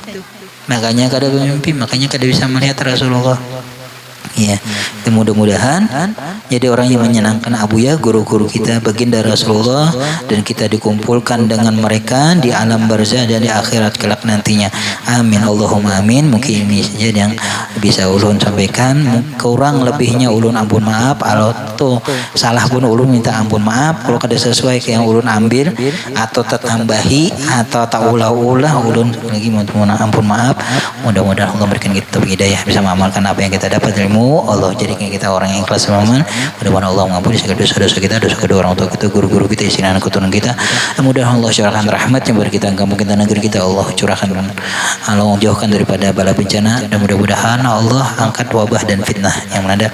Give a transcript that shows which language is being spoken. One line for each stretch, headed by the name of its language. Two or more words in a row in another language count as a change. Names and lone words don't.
Banjar: Makanya kada bermimpi, makanya kada bisa melihat Rasulullah.
Indonesian: Ya, mudah-mudahan jadi orang yang menyenangkan Abuya, guru-guru kita, baginda Rasulullah, dan kita dikumpulkan dengan mereka di alam barzah dan di akhirat kelak nantinya.
Arabic: Amin Allahumma amin.
Indonesian: Mungkin ini saja yang bisa ulun sampaikan.
Banjar: Kurang lebihnya ulun ampun maaf. Kalau tuh salah pun ulun minta ampun maaf. Kalau kada sesuai ke yang ulun ambil atau tertambahi atau tak ulah-ulah, ulun lagi mohon ampun maaf.
Indonesian: Mudah-mudahan Allah berikan kita hidayah bisa mengamalkan apa yang kita dapat ilmu. Allah jadikan kita orang yang ikhlas beramal. Mudah-mudahan Allah mengampuni segala dosa-dosa kita, dosa kedua orang tua kita, guru-guru kita, istri anak keturunan kita. Mudah-mudahan Allah curahkan rahmat yang bagi kita, kampung kita, negeri kita. Allah curahkan, Allah jauhkan daripada bala bencana, dan mudah-mudahan Allah angkat wabah dan fitnah yang melanda.